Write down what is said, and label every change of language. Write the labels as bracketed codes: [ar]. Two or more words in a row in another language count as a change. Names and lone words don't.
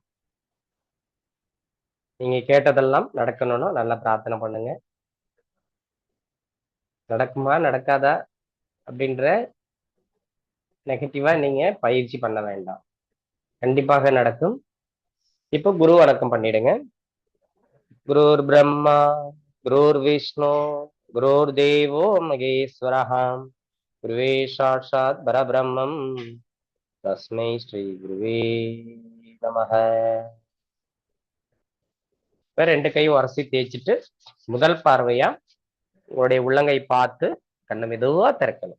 [ta] நீங்க கேட்டதெல்லாம் நடக்கணும்னா நல்லா பிரார்த்தனை பண்ணுங்க. நடக்குமா நடக்காதா அப்படின்ற நெகட்டிவா நீங்க பயிற்சி பண்ண வேண்டாம். கண்டிப்பாக நடக்கும். இப்போ குரு வணக்கம் பண்ணிடுங்க. [sa] गुरुर् ब्रह्मा गुरुर् विष्णु गुरुर् देवो महेश्वरः गुरुः साक्षात् परब्रह्म तस्मै श्री गुरवे नमः. [ta] இப்ப 2 கையும் உரசி தேய்ச்சிட்டு முதல் பார்வையா உங்களுடைய உள்ளங்கை பார்த்து கண்ணை மெதுவா திறக்கணும்.